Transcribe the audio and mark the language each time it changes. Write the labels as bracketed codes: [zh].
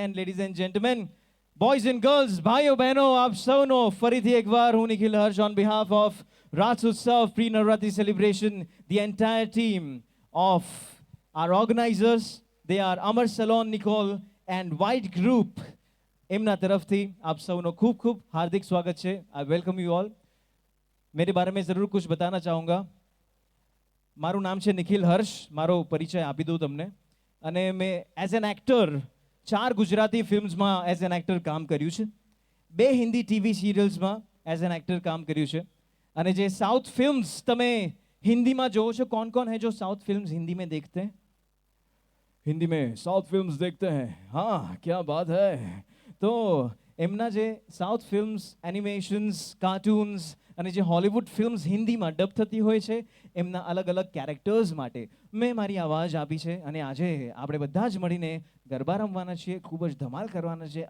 [en] and ladies and gentleman, boys and girls, [hi] भाइयों बहनों, आप [gu] સૌનો ફરીથી એકવાર હું [en] Nikhil Harsh on behalf of Raas Utsav pre Navratri celebration, the entire team of our organizers, they are Amar Salon Nicole and White Group, [gu] એમના તરફથી આપ સૌનો ખૂબ ખૂબ હાર્દિક સ્વાગત છે। [en] I welcome you all। [hi] मेरे बारे में ज़रूर कुछ बताना चाहूँगा। [gu] મારું નામ છે નિખિલ હર્ષ, મારો પરિચય આપી દઉં તમને। અને મેં as an actor 4 Gujarati ફિલ્મ્સમાં as an actor કામ કર્યું છે, 2 Hindi TV સિરિયલ્સમાં as an actor કામ કર્યું છે। અને જે સાઉથ ફિલ્મ્સ તમે हिंदीમાં જોવો છો, [hi] कौन है जो साउथ फिल्म्स हिंदी में देखते हैं? हिंदी में साउथ फिल्म्स देखते हैं? हाँ, क्या बात है। [gu] तो એમના જે સાઉથ ફિલ્મ્સ, એનિમેશન્સ, કાર્ટૂન્સ અને જે હોલિવૂડ ફિલ્મ્સ હિન્દીમાં ડબ થતી હોય છે, એમના અલગ અલગ કેરેક્ટર્સ માટે મેં મારી આવાજ આપી છે। અને આજે આપણે બધા જ મળીને ગરબા રમવાના છીએ, ખૂબ જ ધમાલ કરવાના છે।